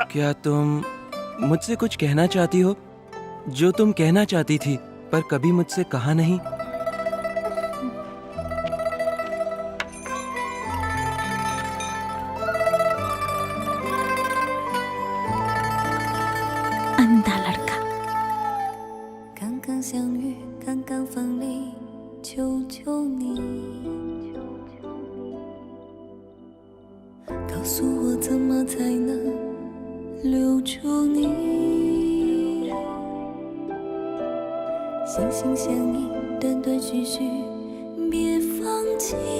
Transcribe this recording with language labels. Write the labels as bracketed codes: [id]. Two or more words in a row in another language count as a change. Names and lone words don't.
[hi] क्या तुम मुझसे कुछ कहना चाहती हो जो तुम कहना चाहती थी पर कभी मुझसे कहा नहीं? अंधा लड़का। [zh] 刚刚相遇，刚刚分离，求求你，告诉我怎么才能留住你，心心相印，断断续续，别放弃。